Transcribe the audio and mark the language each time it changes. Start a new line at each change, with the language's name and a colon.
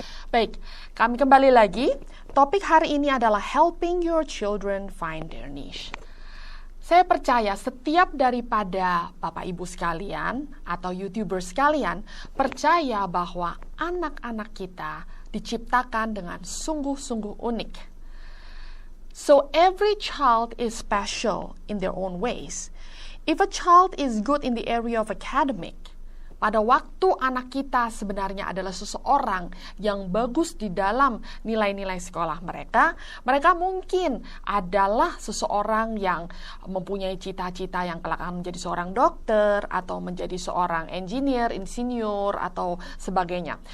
Indonesian: Baik, kami kembali lagi. Topik hari ini adalah
English: helping your children find their niche.
Indonesian: Saya percaya setiap daripada Bapak Ibu sekalian atau YouTuber sekalian percaya bahwa anak-anak kita diciptakan dengan sungguh-sungguh unik.
English: So every child is special in their own ways. If a child is good in the area of academic,
Indonesian: pada waktu anak kita sebenarnya adalah seseorang yang bagus di dalam nilai-nilai sekolah mereka, mereka mungkin adalah seseorang yang mempunyai cita-cita yang kelak akan menjadi seorang dokter atau menjadi seorang engineer, insinyur atau sebagainya.